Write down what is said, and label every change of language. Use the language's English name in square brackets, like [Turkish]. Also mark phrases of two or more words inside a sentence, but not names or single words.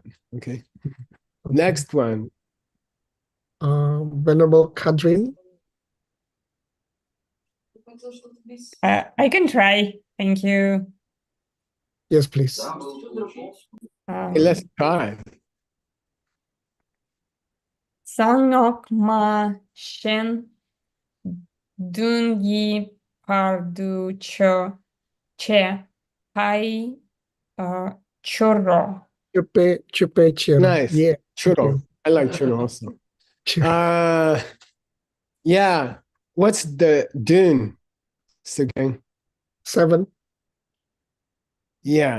[English] Okay. Next one. Venerable Kadrin. I can try. Thank you. Yes, please. Hey, let's try. Sanok ma shen dungi pardu cho che pai churro. Chupe chill. Nice. Yeah. Churro. I like churro also. Yeah. What's the dune, Sugeng? 7. Yeah.